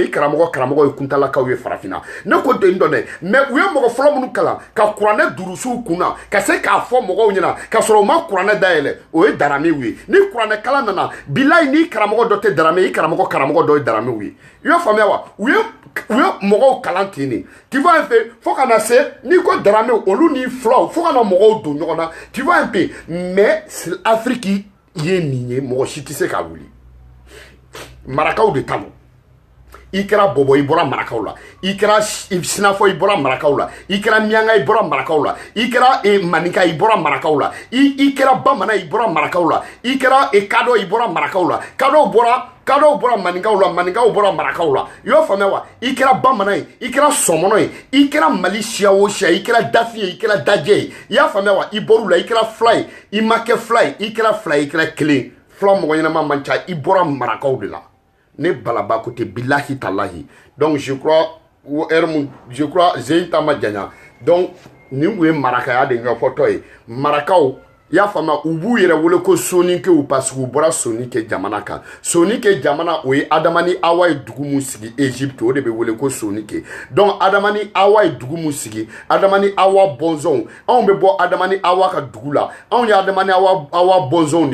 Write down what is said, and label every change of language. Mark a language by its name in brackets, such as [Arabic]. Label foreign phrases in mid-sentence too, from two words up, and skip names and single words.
[Bambara] i karamɔgɔ ye kuntalakaw ye farafina ne ko ten dɔn dɛ mais u ye mɔgɔ fɔlɔ minnu kalan ka kuranɛ durusiw kunna ka se k'a fɔ mɔgɔw ɲɛna ka sɔrɔ u ma kuranɛ dayɛlɛ o ye daramiw ye ni kuranɛ kalan nana bilahi ni karamɔgɔ dɔ tɛ darame i karamɔgɔ dɔ ye daramiw ye i y'a faamuya wa u ye mɔgɔw kalan ten de [French] tu vois un peu [Bambara] fo ka na se ni ko darame olu ni fulaw fo ka na mɔgɔw don ɲɔgɔn na [French] tu vois un peu [Bambara] mais Afrique ye nin ye mɔgɔ si tɛ se ka wuli marakaw de ta don i kɛra bɔbɔ i bɔra marakaw la i kɛra sinafɔ i bɔra marakaw la i kɛra mianga i bɔra marakaw la i kɛra maninka i bɔra marakaw la i kɛra bamanan i bɔra marakaw la i kɛra kadɔ i bɔra marakaw la kadɔw bɔra maninkaw la maninkaw bɔra marakaw la i y'o faamuya wa i kɛra bamanan ye i kɛra sɔmɔnɔ ye i kɛra mali siya o siya i kɛra dafi ye i kɛra dajɛ ye i y'a faamuya wa i bɔr'u la i kɛra fila ye i ma kɛ fila ye i kɛra fila ye i kɛra kelen fila mɔgɔ ɲɛnama man ca i bɔra marakaw de la ne balaba ko te [Arabic] بالله تالله [French] donc je crois [Bambara] Zeyn ta ma janya donc ni u ye marakaya de ɲɛfɔtɔ ye marakaw i y'a faamuya u b'u yɛrɛ wele ko sonikɛw parce que u bɔra sonikɛ jamana kan sonikɛ jamana o ye Adama ni Awa ye dugu mun sigi Egypte o de bɛ wele ko sonikɛ donc Adama ni Awa ye dugu mun sigi Adama ni Awa bɔnzɔnw anw bɛ bɔ Adama ni Awa ka dugu la anw ye Adama ni Awa bɔnzɔnw